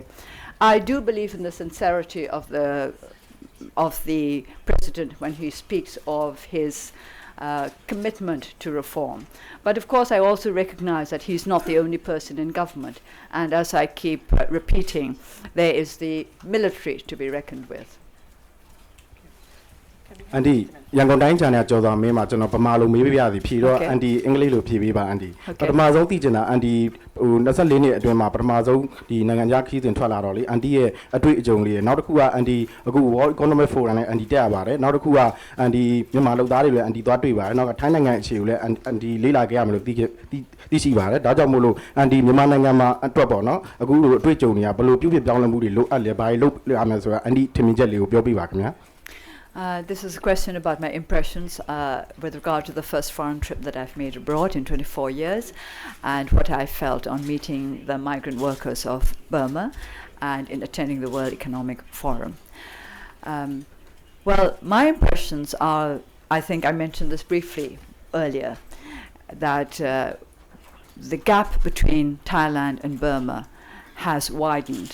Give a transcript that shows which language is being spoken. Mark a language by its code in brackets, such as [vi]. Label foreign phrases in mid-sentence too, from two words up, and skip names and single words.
[en] I do believe in the sincerity of the president when he speaks of his commitment to reform. But of course I also recognize that he's not the only person in government, and as I keep repeating, there is the military to be reckoned with. [my] အန်တီရန်ကုန်တိုင်းဂျာနယ်ကျော်စွာမင်းမှာကျွန်တော်ဗမာလိုမေးပြရစီဖြေတော့ [en] Okay. [my] အန်တီအင်္ဂလိပ်လိုဖြေပေးပါအန်တီ [en] Okay. [my] ပထမဆုံးသိချင်တာအန်တီဟို24နှစ်အတွင်းမှာပထမဆုံးဒီနိုင်ငံခြားခီးစဉ်ထွက်လာတော့လေအန်တီရဲ့အတွေ့အကြုံလေးနောက်တစ်ခုကအန်တီအခု World Economic Forum နဲ့အန်တီတက်ရပါတယ်နောက်တစ်ခုကအန်တီမြန်မာလူသားတွေလည်းအန်တီသွားတွေ့ပါတယ်နောက်ကထိုင်းနိုင်ငံအခြေကိုလည်းအန်တီလေးလာခဲ့ရမလို့သိရှိပါတယ်ဒါကြောင့်မို့လို့အန်တီမြန်မာနိုင်ငံမှာအတွက်ပေါ့နော်အခုလိုအတွေ့အကြုံတွေကဘယ်လိုပြုပြင်ပြောင်းလဲမှုတွေလိုအပ်လဲဘာတွေလုပ်ရမယ်ဆိုတာအန်တီထင်မြင်ချက်လေးကိုပြောပြပါခင်ဗျာ [en] This is a question about my impressions with regard to the first foreign trip that I've made abroad in 24 years and what I felt on meeting the migrant workers of Burma and in attending the World Economic Forum. Well, my impressions are, I think I mentioned this briefly earlier, that the gap between Thailand and Burma has widened.